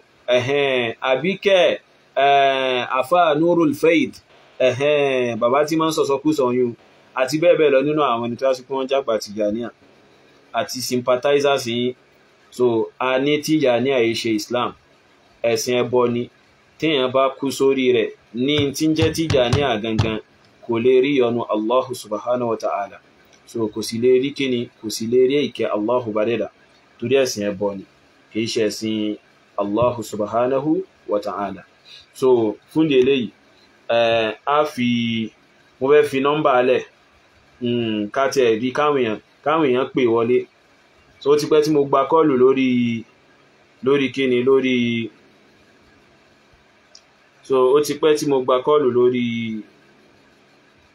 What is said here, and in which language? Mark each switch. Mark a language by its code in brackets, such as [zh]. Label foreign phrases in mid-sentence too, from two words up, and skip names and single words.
[yo] àbíkẹ́ àfá Nurul Faid bàbá tí máa ń sọ̀sọ̀ kú sọ̀yún àti bẹ́ẹ̀ bẹ́ẹ̀ lọ nínú àwọn ẹni tó yá sí pé wọ́n jágbà Tìjàníyà àti sympathizers yìí so a ní Tìjàníyà ṣe Islam ẹ̀sìn ẹbọ ni téèyàn bá kú sórí rẹ̀ ní tí ń jẹ́ Tìjàníyà gangan kò lè rí yọ́nú [ar] الله سبحانه وتعالى [yo] so kò sì lè rí kíni kò sì lè rí ìkẹ́ Allahu badẹ́dà torí ẹ̀sìn ẹbọ ni kìí ṣe ẹ̀sìn [ar] الله سبحانه وتعالى [yo] so fún délé yìí mo fẹ́ fi nọ́mbà alẹ̀ káàtẹ̀ rí káwọn èèyàn pè wọlé so ó ti pẹ́ tí mo gba kọ́ọ̀lù lórí kíni lórí so ó ti pẹ́ tí mo gba kọ́ọ̀lù lórí